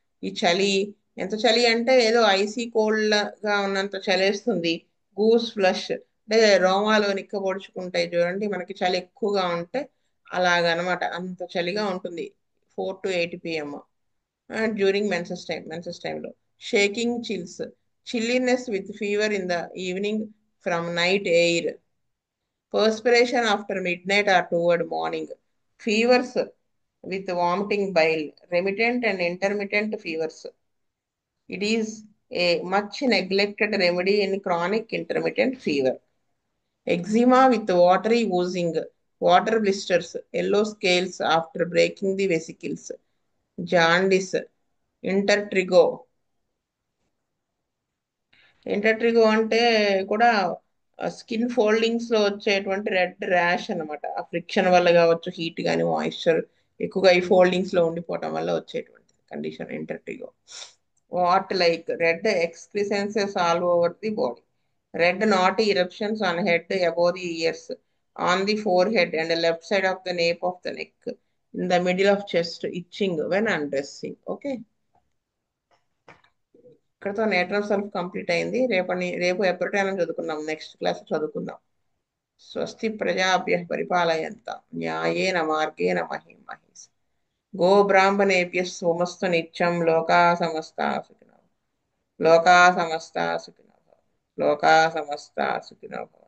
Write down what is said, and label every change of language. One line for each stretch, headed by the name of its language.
Telugu: ఈ చలి ఎంత చలి అంటే ఏదో ఐసీ కోల్డ్ గా ఉన్నంత చలేస్తుంది. గూస్ ఫ్లష్ అంటే రోమాలు నిక్కబొడుచుకుంటాయి చూడండి మనకి, చలి ఎక్కువగా ఉంటే అలాగనమాట, అంత చలిగా ఉంటుంది
English: 4 to 8 p.m.
Telugu: డ్యూరింగ్ మెన్సెస్ టైంలో.
English: Shaking chills, chilliness with fever in the evening from night air, perspiration after midnight or toward morning, fevers with vomiting bile, remittent and intermittent fevers. It is A much neglected remedy in chronic intermittent fever. Eczema with watery oozing, water blisters, yellow scales after breaking the vesicles. Jaundice, intertrigo.
Telugu: ఇంటర్ట్రిగో అంటే కూడా skin foldings లో వచ్చేటువంటి red rash అన్నమాట. ఆ friction వల్ల కావచ్చు, heat కానీ moisture ఎక్కువగా ఈ ఫోల్డింగ్స్ లో ఉండిపోవటం వల్ల వచ్చేటువంటి condition ఇంటర్ట్రిగో.
English: What like red excrescences all over the body, red knotty eruptions on head above the ears, on the forehead and left side of the nape of the neck, in the middle of chest, itching when undressing.
Telugu: Okay, ఇక్కడతో నేటర్ self complete అయింది. రేపు ఎప్పటికైనా చదువుకుందాం, next class చదువుకుందాం.
Sanskrit: స్వస్తి ప్రజాభ్య పరిపాలయంత న్యాయేన మార్గేణ మహిం మహేష్. గో బ్రాహ్మణేభ్య సోమస్తు నిత్యం లోకా సమస్తా సుఖినో, లోకా సమస్తా సుఖినో, లోకా సమస్తా సుఖినో.